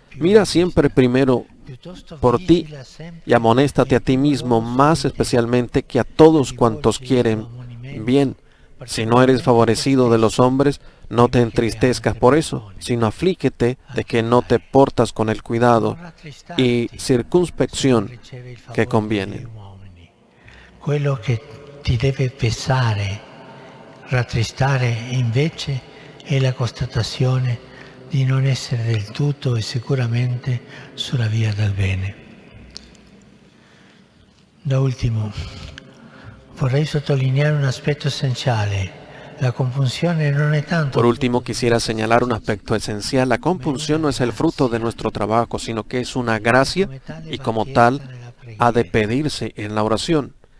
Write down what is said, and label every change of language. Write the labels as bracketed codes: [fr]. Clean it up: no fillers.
[es] Mira siempre primero por ti y amonéstate a ti mismo, más especialmente que a todos cuantos quieren bien. Si no eres favorecido de los hombres, no te entristezcas por eso, sino aflíquete de que no te portas con el cuidado y circunspección que conviene. [it] Quello che ti deve pesare, rattristare invece è la constatazione di non essere del tutto e sicuramente sulla via del bene. Da ultimo, vorrei sottolineare un aspetto essenziale. La compunzione non è tanto... [es] Por último, quisiera señalar un aspecto esencial. La compunción no es el fruto de nuestro trabajo, sino que es una gracia y como tal ha de pedirse en la oración.